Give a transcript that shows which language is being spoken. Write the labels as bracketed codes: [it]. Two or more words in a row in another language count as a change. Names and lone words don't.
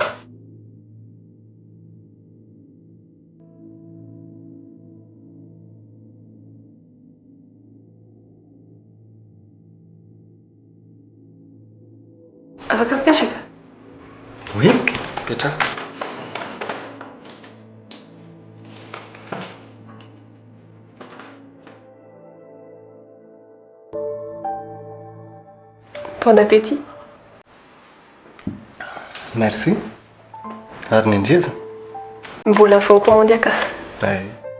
[mg] Afaka mipetraka? Oui, petraka. [fr] Bon appétit. Merci. [mg] Ary ny andreza? Mbola vao commande aka. Ay.